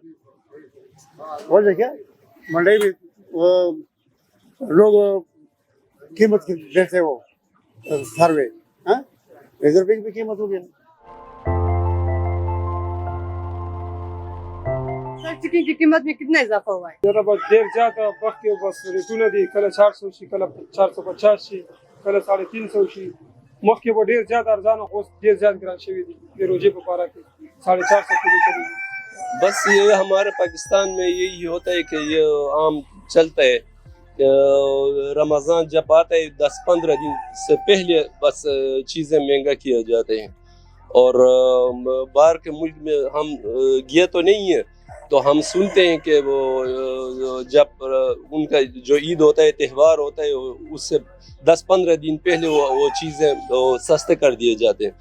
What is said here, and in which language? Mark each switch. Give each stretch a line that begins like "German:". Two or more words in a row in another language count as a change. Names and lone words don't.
Urdu: وجہ کیا منڈی میں وہ لوگ قیمت دیتے وہ سروے, 1000 روپے کی بھی قیمت ہو گئی. سر چکن کی قیمت میں کتنا اضافہ ہوا ہے؟
Pashto: ذرا بس ډیر زیاته وخت کې بس ریټونه دي, کله 400 شي کله 450 شي کله 350 شي, مخکې به ډیر زیات ارزانه, خو ډیر زیات ګران شوي دي. د روزې په پاره کې 450 کلو چلی.
Urdu: بس یہ ہمارے پاکستان میں یہی ہوتا ہے کہ یہ عام چلتا ہے کہ رمضان جب آتا ہے 10-15 دن سے پہلے بس چیزیں مہنگا کیا جاتے ہیں. اور باہر کے ملک میں ہم گئے تو نہیں ہیں, تو ہم سنتے ہیں کہ وہ جب ان کا جو عید ہوتا ہے, تہوار ہوتا ہے, اس سے 10-15 دن پہلے وہ چیزیں سستے کر دیے جاتے ہیں.